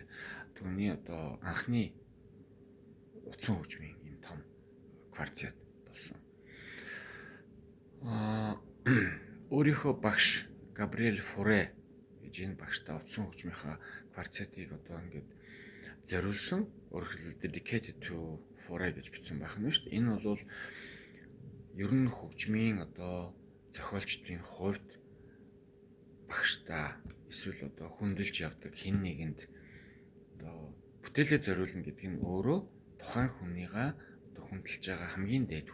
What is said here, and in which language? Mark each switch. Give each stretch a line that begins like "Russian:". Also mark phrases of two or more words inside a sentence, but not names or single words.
Mongolian: Түүний одоо анхны утсан хөгжмийн ийм том квартет болсон. Өөрийнхөө багш Габриэль Фуре гэж энэ багштай утсан хөгжмийнхаа квартетыг одоо ингээд зориулсан. Өөрөөр хэлбэл
English: dedicated to Fure
Mongolian: гэж бичсэн байх нь шүү дээ. Энэ бол ер нь хөгжмийн одоо зохиолчдын хувьд багштай эсвэл одоо хүндэлж явдаг хэн нэгэнд одоо бүтээлээ зориулна гэдэг нь өөрөө тухайн хүнийгаа одоо хүндэлж байгаа хамгийн дээд